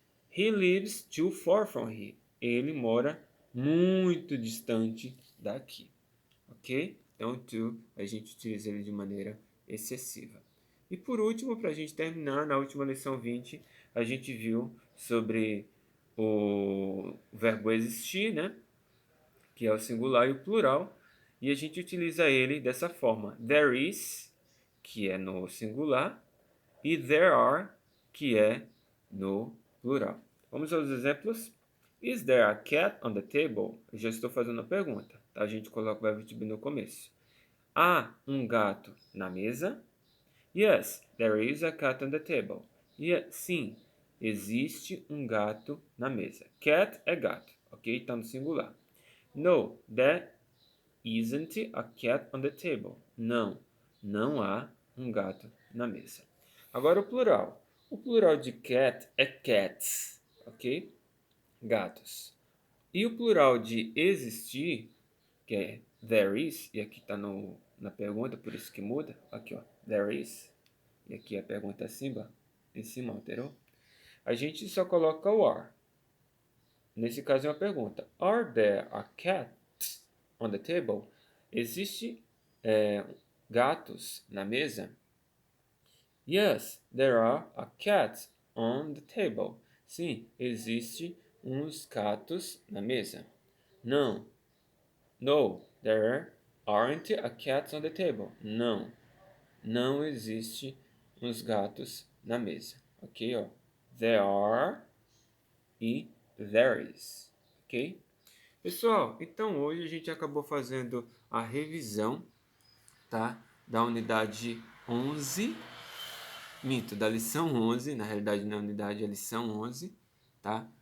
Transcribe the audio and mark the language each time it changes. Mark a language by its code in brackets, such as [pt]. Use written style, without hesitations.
[en] He lives too far from here. [pt] Ele mora muito distante daqui. Ok? Então, to a gente utiliza ele de maneira excessiva. E por último, para a gente terminar, na última lição 20, a gente viu sobre o verbo existir, né? Que é o singular e o plural. E a gente utiliza ele dessa forma. There is, que é no singular, e there are, que é no plural. Vamos aos exemplos. [en] Is there a cat on the table? [pt] Eu já estou fazendo a pergunta. Tá? A gente coloca o verbo to be no começo. Há um gato na mesa? [en] Yes, there is a cat on the table. [pt] Sim, existe um gato na mesa. Cat é gato, ok? Está no singular. [en] No, there isn't a cat on the table. [pt] Não, não há um gato na mesa. Agora o plural. O plural de cat é cats, ok? Gatos. E o plural de existir, que é there is, e aqui está na pergunta, por isso que muda. Aqui, ó, there is. E aqui a pergunta acima, em cima, alterou. A gente só coloca o are. Nesse caso é uma pergunta. [en] Are there a cats on the table? [pt] Existe gatos na mesa? [en] Yes, there are a cat on the table. [pt] Sim, existe uns gatos na mesa. Não. [en] No, there aren't a cats on the table. [pt] Não. Não existe uns gatos na mesa. Ok, ó. There are e there is. Ok? Pessoal, então hoje a gente acabou fazendo a revisão, tá? Da unidade 11, da lição 11, na realidade na unidade é a lição 11, tá?